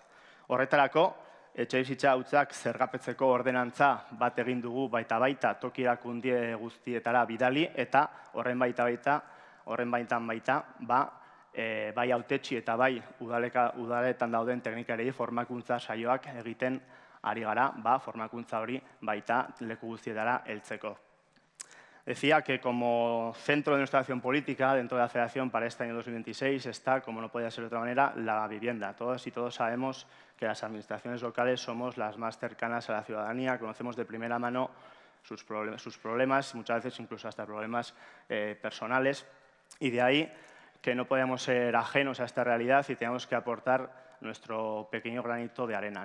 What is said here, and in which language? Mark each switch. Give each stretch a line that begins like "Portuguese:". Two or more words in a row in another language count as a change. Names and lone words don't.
Basque: Horretarako, etxebizitza hautzak zergapetzeko ordenantza bat egin dugu baita toki erakundie guztietara bidali, eta horren baitan bai hautetsi eta bai udaletan dauden teknikariei formakuntza saioak egiten ari gara, formakuntza hori baita leku guztietara heltzeko.
Spanish: Decía que como centro de nuestra acción política dentro de la Federación para este año 2026 está, como no podía ser de otra manera, la vivienda. Todas y todos sabemos que las administraciones locales somos las más cercanas a la ciudadanía, conocemos de primera mano sus problemas, muchas veces incluso hasta problemas personales, y de ahí que no podemos ser ajenos a esta realidad y tenemos que aportar nuestro pequeño granito de arena.